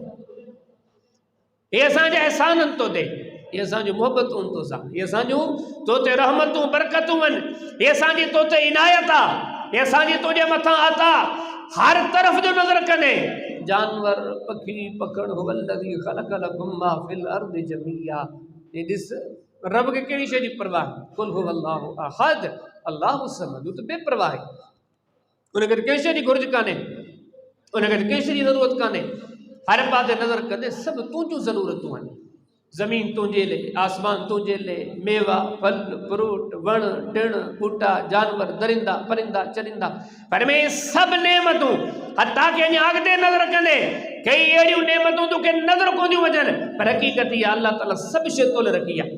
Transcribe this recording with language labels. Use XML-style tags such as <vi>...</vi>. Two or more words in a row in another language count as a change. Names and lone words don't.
<sd>इहे असांजा अहसाननि तो ते, ये असांजूं मोहबतूं तो सां, ये असांजूं तो ते रहमतूं बरकतूं आहिनि, ये असांजी तो ते इनायत आहे, ये असांजी तुंहिंजे मथां आता। हर तरफ़ जो नज़र कने जानवर पखी पखड़</sd> <ar>هو الذي خلق لكم ما في الأرض جميعا.</ar> <sd>ये ॾिस रब खे कहिड़ी शइ जी परवाह,</sd> <ar>قل هو الله أحد الله الصمد,</ar> <sd>तो बेपरवाह आहे, उनखे कंहिं शइ जी घुर्ज कान्हे, उनखे कंहिं शइ जी ज़रूरत कान्हे। हर पासे नज़र कंदे सभु तुंहिंजूं ज़रूरतूं आहिनि। ज़मीन तुंहिंजे लाइ, आसमान तुंहिंजे लाइ, मेवा फल फ्रूट वण टिण बूटा जानवर दरिंदा परिंदा चरिंदा, पर में सभु नेमतूं हता के अञा अॻिते नज़र कंदे कई अहिड़ियूं नेमतूं तोखे नज़र कोन्दियूं अचनि, पर हक़ीक़त इहा अल्लाह ताला सभु शइ तोले रखी आहे।</sd>